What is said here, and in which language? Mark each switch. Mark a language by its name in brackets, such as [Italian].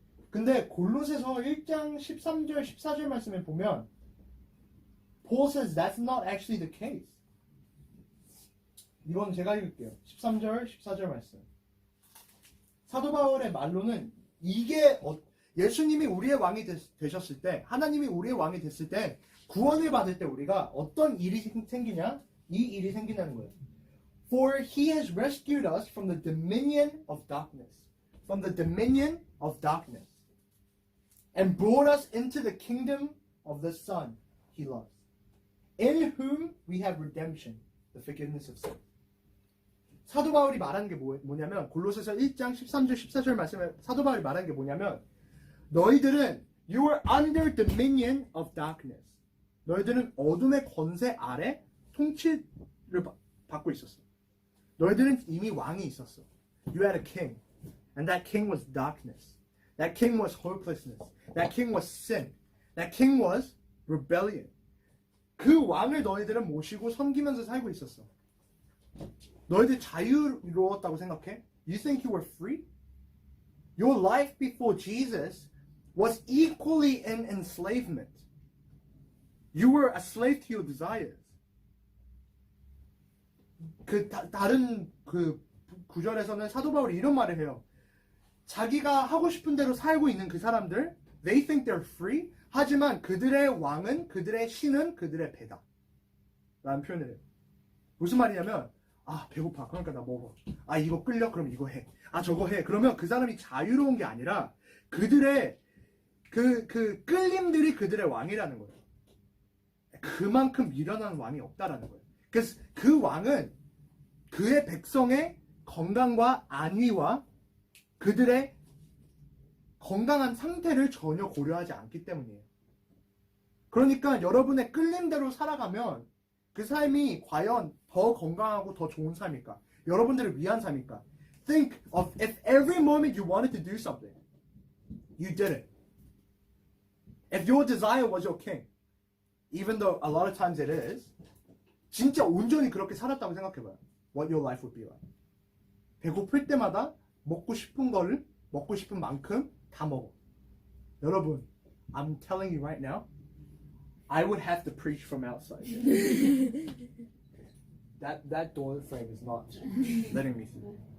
[Korean] 근데 골로새서 1장 13절 14절 말씀에 보면 [English] Paul says that's not actually the case. [Korean] 이건 제가 읽을게요. 13절 14절 말씀. 사도 바울의 말로는 이게 예수님이 우리의 왕이 되셨을 때, 하나님이 우리의 왕이 됐을 때 구원을 받을 때 우리가 어떤 일이 생기냐? 이 일이 생긴다는 거예요. [English] For he has rescued us from the dominion of darkness. From the dominion of darkness. And brought us into the kingdom of the Son he loves. In whom we have redemption, the forgiveness of sin. [Korean] 사도 바울이 말하는 게 뭐냐면 골로새서 1장 13절 14절 말씀에 사도 바울이 말하는 게 뭐냐면 너희들은 [English] you were under dominion of darkness. [Korean] 너희들은 어둠의 권세 아래 통치를 받고 있었어. 너희들은 이미 왕이 있었어. [English] You had a king. And that king was darkness. That king was hopelessness. That king was sin. That king was rebellion. [Korean] 그 왕을 너희들은 모시고 섬기면서 살고 있었어. 너희들 자유로웠다고 생각해? [English] You think you were free? Your life before Jesus was equally in enslavement. You were a slave to your desires. [Korean] 다른 구절에서는 사도 바울이 이런 말을 해요. 자기가 하고 싶은 대로 살고 있는 그 사람들, [English] they think they're free. [Korean] 하지만 그들의 왕은, 그들의 신은 그들의 배다. 라는 표현을 해요. 무슨 말이냐면, 배고파. 그러니까 나 먹어. 이거 끌려? 그럼 이거 해. 저거 해. 그러면 그 사람이 자유로운 게 아니라 그들의 그 끌림들이 그들의 왕이라는 거예요. 그만큼 미련한 왕이 없다라는 거예요. 그래서 그 왕은 그의 백성의 건강과 안위와 그들의 건강한 상태를 전혀 고려하지 않기 때문이에요. 그러니까 여러분의 끌림대로 살아가면 그 삶이 과연 더 건강하고 더 좋은 삶일까? 여러분들을 위한 삶일까? [English] Think of if every moment you wanted to do something, you did it. If your desire was your king, even though a lot of times it is, [Korean] 진짜 온전히 그렇게 살았다고 생각해봐요. [English] What your life would be like. [Korean] 배고플 때마다 먹고 싶은 거를 먹고 싶은 만큼 다 먹어. 여러분, [English] I'm telling you right now, I would have to preach from outside. That door frame is not letting me through.